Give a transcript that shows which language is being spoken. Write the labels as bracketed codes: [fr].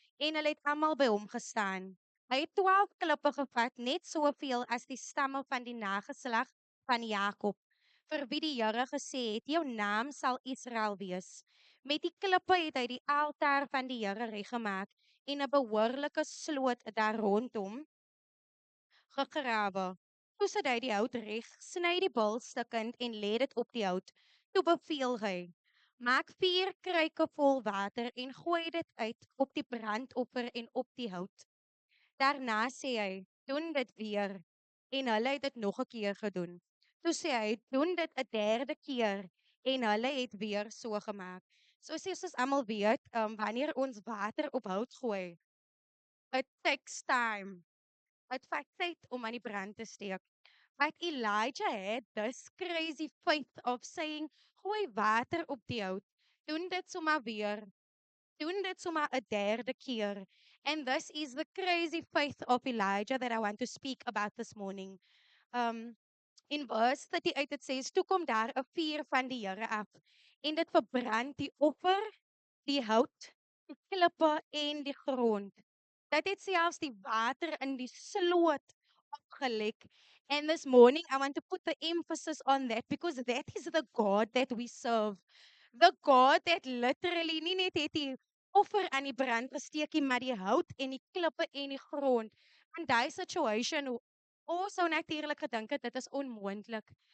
[af] En hulle het almal by hom gestaan. Hy het 12 klippe gevat, net soveel as die stamme van die nageslag van Jakob, vir wie die Here gesê het, jou naam sal Israel wees. Met die klippe het hy die altaar van die Here reggemaak en 'n behoorlike sloot daar rondom gegrawe. Toe sit hy die hout reg, sny die bil stukkend en lê dit op die hout. Toe beveel hy: maak 4 kruike vol water en gooi dit uit op die brandoffer en op die hout. Daarna sê hy: doen dit weer. En hulle het dit nog 'n keer gedoen. Toe sê hy: doen dit 'n derde keer. En hulle het weer so gemaak. So sê soos almal weet, wanneer ons water op hout gooi, [en] it takes time. [af] It vat tyd om aan die brand te steek. [en] But Elijah had this crazy faith of saying, [af] gooi water op die hout, doen dit sommer weer, doen dit sommer 'n derde keer. [en] And this is the crazy faith of Elijah that I want to speak about this morning. Um, in verse 38 it says, [af] toe kom daar 'n vuur van die Here af, en dit verbrand die offer, die hout, die klippe en die grond. Dat het selfs die water in die sloot opgelek. [en] And this morning, I want to put the emphasis on that because that is the God that we serve. The God that literally [af] nie net het die offer aan die brand gesteek nie, maar die hout en die klippe en die grond. In daai situation, ons sou natuurlik gedink het dit is onmoontlik.